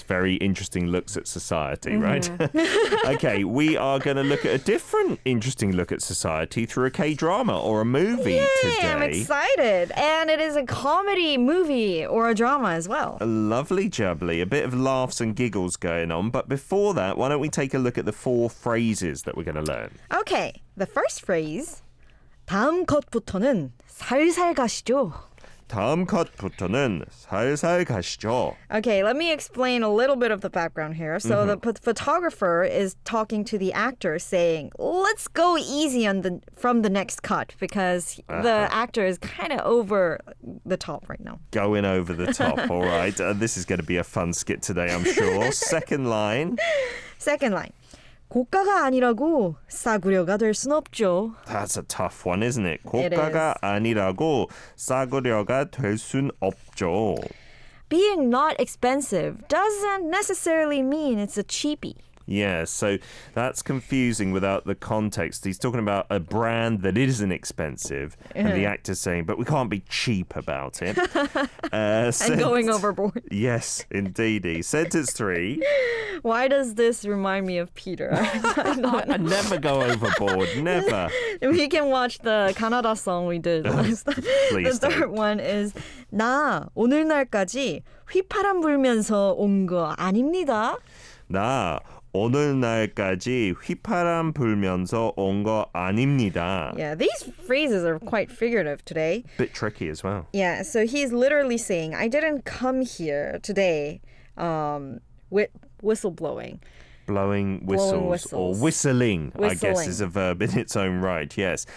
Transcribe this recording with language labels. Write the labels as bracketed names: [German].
[English] Very interesting looks at society, right? Okay, we are going to look at a different interesting look at society through a K-drama or a movie today. I'm excited. And it is a comedy movie or a drama as well. A lovely jubbly, a bit of laughs and giggles going on. But before that, why don't we take a look at the 4 phrases that we're going to learn? Okay, the first phrase. [Korean] 다음 컷부터는 살살 가시죠. 다음 컷부터는 살살 가시죠. [English] Okay, let me explain a little bit of the background here. So the photographer is talking to the actor saying, let's go easy on from the next cut because the actor is kind of over the top right now. Going over the top, all right. This is going to be a fun skit today, I'm sure. Second line. [Korean] 고가가 아니라고 싸구려가 될 순 없죠. [English] That's a tough one, isn't it? It [Korean] 고가가 [English] is. [Korean] 아니라고 싸구려가 될 순 없죠. [English] Being not expensive doesn't necessarily mean it's a cheapie. Yeah, so that's confusing without the context. He's talking about a brand that isn't expensive, and the actor's saying, but we can't be cheap about it. And going overboard. Yes, indeedy. Sentence 3. Why does this remind me of Peter? I never go overboard, never. We can watch the Canada song we did last time. Please The third one is [Korean] 나 오늘날까지 휘파람 불면서 온 거 아닙니다. 나 오늘날까지 휘파람 불면서 온 거 아닙니다. [English] Yeah, these phrases are quite figurative today. Bit tricky as well. Yeah, so he's literally saying, I didn't come here today with whistleblowing. Blowing whistles or whistling, I guess, Whistling. is a verb in its own right, yes.